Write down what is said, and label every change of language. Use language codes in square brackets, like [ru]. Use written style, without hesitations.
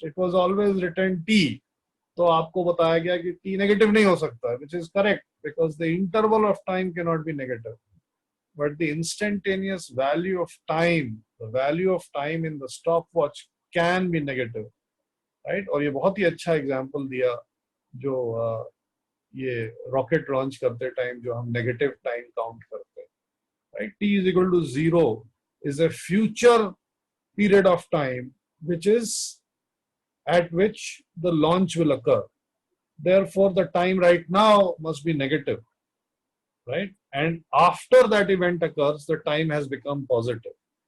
[en] It was always written t. [hi] तो आपको बताया गया कि t negative नहीं हो सकता, [en] which is correct because the interval of time cannot be negative. But the instantaneous value of time, the value of time in the stopwatch can be negative, right? [hi] और ये बहुत ही अच्छा example दिया जो ये रॉकेट लॉन्च करते time जो हम नेगेटिव टाइम काउंट करते हैं, right? [en] t is equal to 0 is a future period of time which is at which the launch will occur. Therefore, the time right now must be negative, right? And after that event occurs, the time has become positive.